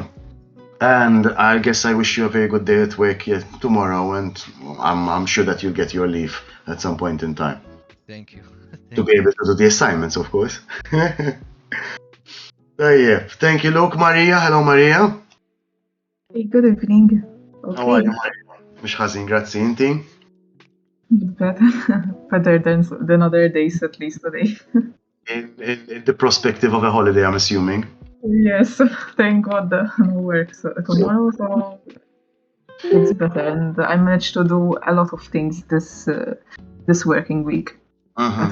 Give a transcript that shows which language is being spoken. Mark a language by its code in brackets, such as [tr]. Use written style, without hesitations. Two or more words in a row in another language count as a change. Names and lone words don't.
[en] And I guess I wish you a very good day at work tomorrow, and I'm sure that you'll get your leave at some point in time Thank you. to Thank be you. able to do the assignments, of course. Yeah. Thank you, Luke. Maria. Hello, Maria. Hey, good evening. How are Okay, you, [mt] Maria? Mux ħażin, grazzi. Inti? [en] better, better than other days, at least today. In the perspective of a holiday, I'm assuming. Yes, thank God no work tomorrow, so it's better. And I managed to do a lot of things this working week at